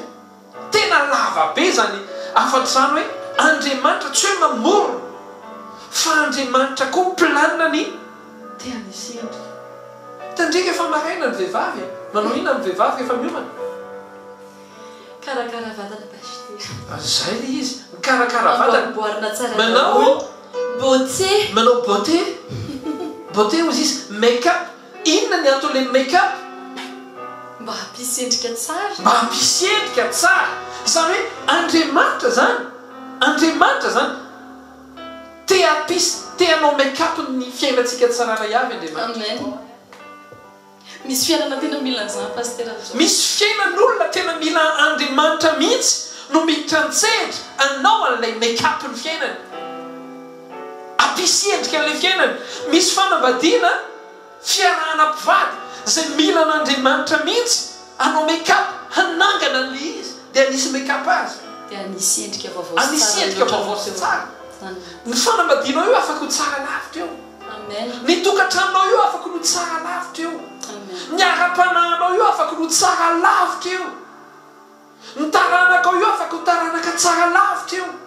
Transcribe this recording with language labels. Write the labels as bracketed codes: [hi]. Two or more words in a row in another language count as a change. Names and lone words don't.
[mg] Tena lava be zany afatr'izany hoe Andriamanitra tsy hoe mamorona, fa Andriamanitra koa planina ny te hanisy endrika. Tandrika efa maraina ny vehivavy, manao ina ny vehivavy efa miomana? Karakara vatana pasteur. Zay le izy, mikarakara vatana. Amboarina tsara. Manao beauté. Manao beauté. Beauté ozy izy make-up. Inona ny atao le make-up? Mba hampisy endrika tsara. Mba hampisy endrika tsara. Zany hoe Andriamanitra zany te hanao make-up ny fiainantsika tsararay avy Andriamanitra. Amen. Misy fiainana tena mila an'izany pasteur. Misy fiainan'olona tena mila Andriamanitra mihitsy no miditra an-tsehatra anao an'ilay make-up ny fiainany, hampisy endrika an'ilay fiainany. Misy fanambadiana fiarahana mpivady zay mila an'Andriamanitra mihitsy anao make-up hanangana an'ilay izy dia hanisy make-up azy, dia hanisy endrika vaovao hanisy endrika vaovao sy tsara. Ny fanambadianao io afaka ho tsara lavitra eo. Amen. Ny tokantranonao io afaka ho tsara lavitra eo. Ny ara-panahinao io afaka ho tsara lavitra eo. Ny taranakao io afaka ho taranaka tsara lavitra eo.